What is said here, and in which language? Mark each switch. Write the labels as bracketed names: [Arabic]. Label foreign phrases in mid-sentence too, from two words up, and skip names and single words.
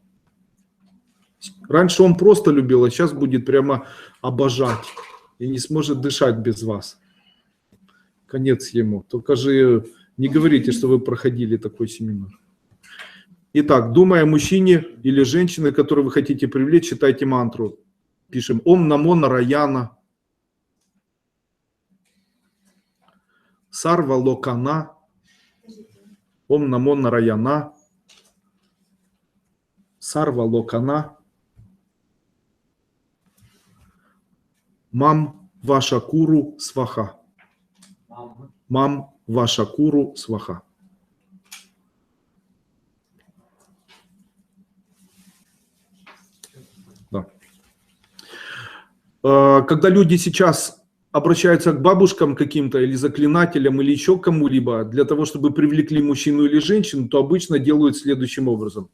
[Russian] Раньше он просто любил, а сейчас будет прямо обожать. И не сможет дышать без вас. Конец ему. Только же не говорите, что вы проходили такой семинар. Итак, думая о мужчине или женщине, которую вы хотите привлечь, читайте мантру. [Sanskrit] Пишем ओम् नमो नारायण, सर्व लोकान, ओम् नमो नारायण, सर्व लोकान, मम वशकुरु स्वाहा. मम वशकुरु स्वाहा. [Russian] Да. Когда люди сейчас обращаются к бабушкам каким-то или заклинателям или еще кому-либо для того, чтобы привлекли мужчину или женщину, то обычно делают следующим образом.